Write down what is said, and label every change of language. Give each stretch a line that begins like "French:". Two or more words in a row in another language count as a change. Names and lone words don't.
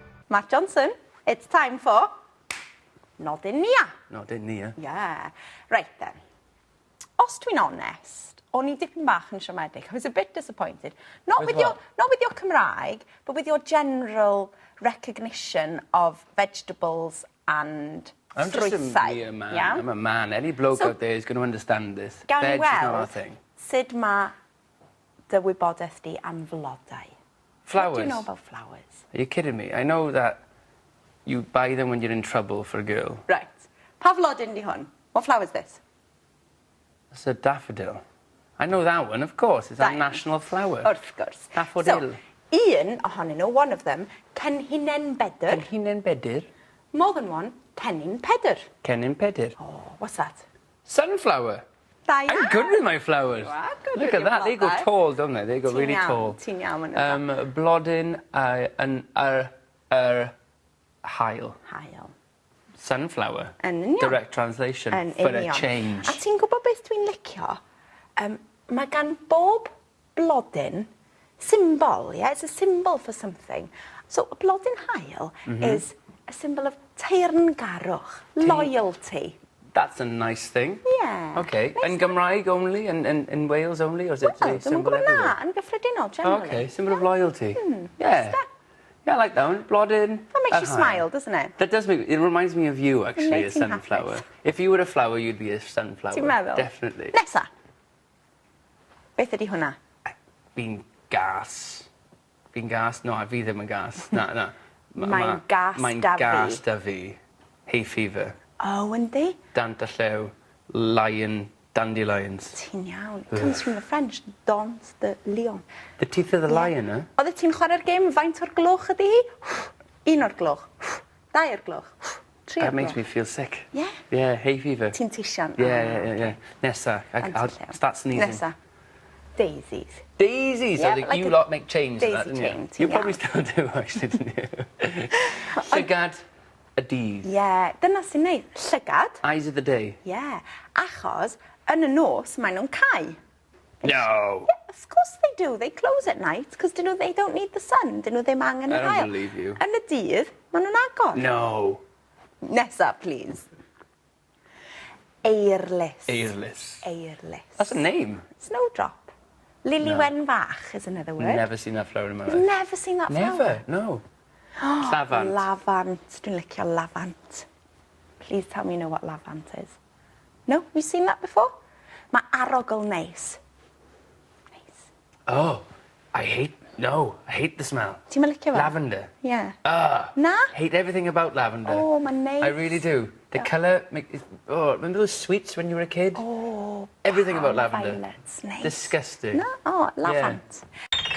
English: Matt Johnson. It's time for Nodyn Nia. Nodyn Nia. Yeah. Right then.
Welsh: Os dwi'n honest, o'n I dipyn bach yn siomedig.
English: I was a bit disappointed. Not with your Cymraeg, but with your general recognition of vegetables and I'm just a mere man. Yeah? I'm a man. Any bloke out there is going to understand this. Veg is not our thing.
Welsh: Sut ma dy wybodaeth di am flodau?
English: Flowers? What do you know about flowers? Are you kidding me? I know that you buy them when you're in trouble for a girl. Right.
Welsh: Pa flodyn di hwn?
English: What flower is this? That's a daffodil. I know that one, of course. It's our national flower.
Welsh: Wrth gwrs. Daffodil. So, un ohonyn nhw,
English: one of them,
Welsh: Cenhinen Bedr. Cenhinen Bedr?
English: More than one,
Welsh: Cennin Pedr. Cennin Pedr.
English: Oh, what's that? Sunflower.
Welsh: Da iawn.
English: I'm good with my flowers. You are good Look with at that. They go tall, don't they? They go really tall.
Welsh: Ti'n iawn yn y Blodyn hael. hael. Sunflower. Yn union.
English: Direct translation. For a change.
Welsh: A ti'n gwybod beth dwi'n licio? Mae gan bob blodyn symbol, yeah?
English: It's a symbol for something. So, a
Welsh: blodyn hael
English: is a symbol of teyrngarwch, loyalty. That's a nice thing. Yeah. Okay. And Gymraeg only? And in Wales only? Or is it a symbol everywhere? Well,
Welsh: yn gyffredinol,
English: generally. Okay, symbol of loyalty. Yeah. Yeah, I like that one. Blodyn. That makes you smile, doesn't it? That does make... It reminds me of you, actually, a sunflower. If you were a flower, you'd be a sunflower.
Welsh: Ti'n meddwl?
English: Definitely.
Welsh: Nesa. Beth ydi hwnna? Fi'n gas. Fi'n gas? No, fi ddim yn gas. Na. Mae'n gas da fi. Mae'n gas da fi.
English: Hay fever.
Welsh: Oh, yndi? Dant a llew. Lion. Dandelions. Ti'n iawn.
English: It comes from the French.
French: Dant de lion.
English: The teeth of the lion, eh?
Welsh: Oedde ti'n chwarae'r gêm faint o'r gloch ydi hi? Un o'r gloch. Dau o'r gloch. Tri o'r gloch.
English: That makes me feel sick. Yeah? Yeah, hay fever.
Welsh: Ti'n tisian?
English: Yeah. Nesa. I'll start sneezing. Nesa. Daisies. Daisies! Yeah, I think you lot make change of that, didn't you? Daisy chain. You probably still do, actually, didn't you?
Welsh: Llygad y dydd. Yeah. Dyna sy'n neud. Llygad.
English: Eyes of the day. Yeah.
Welsh: Achos, yn y nos, maen nhw'n cau.
English: No! Yeah, of course they do. They close at night because they don't need the sun.
Welsh: Dyn nhw ddim angen yr haul.
English: I don't believe you.
Welsh: Yn y dydd, maen nhw'n agor.
English: No.
Welsh: Nesa, please. Eirlys. Eirlys. Eirlys.
English: That's a name. Snowdrop. Lily Wen Fach is another word. Never seen that flower in my life. You've never seen that flower? Never, no.
Welsh: Lavant. Lavant. Dwi'n licio lavant.
English: Please tell me you know what lavant is. No? Have you seen that before?
Welsh: Mae arogl neis. Neis.
English: Oh, I hate the smell.
Welsh: Ti'n licio fe?
English: Lavender. Yeah.
Welsh: Na?
English: Hate everything about lavender.
Welsh: Oh, mae'n neis.
English: I really do. The colour, remember those sweets when you were a kid? Oh, everything about lavender. Violets, nice. Disgusting. No? Oh, lavant. Yeah.